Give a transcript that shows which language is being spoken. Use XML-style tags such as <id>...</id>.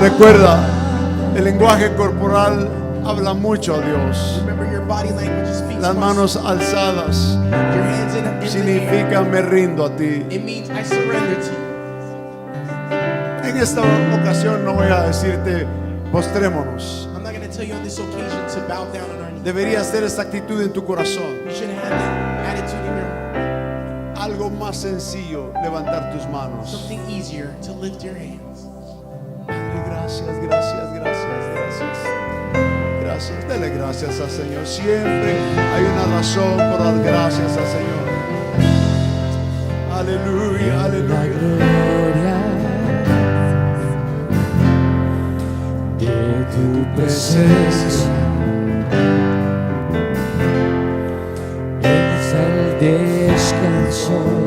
<es>Recuerda, el lenguaje corporal habla mucho a Dios.</es> <en>Remember, your body language speaks.</en> <es>Las manos alzadas</es> <en>Your hands in the air.</en> <es>significa me rindo a ti.</es> <en>It means I surrender to you.</en> <es>En esta ocasión no voy a decirte postrémonos.</es> <en>I'm not going to tell you on this occasion to bow down on our knees.</en> <es>Deberías tener esta actitud en tu corazón.</es> <en>You should have that attitude in your heart.</en> <es>Algo más sencillo, levantar tus manos.</es> <en>Something easier to lift your hands.</en> <es>Padre, gracias, gracias, gracias, gracias. Gracias, dele gracias al Señor. Siempre hay una razón por dar gracias al Señor. Aleluya, La aleluya. gloria de tu presencia es el descanso</es>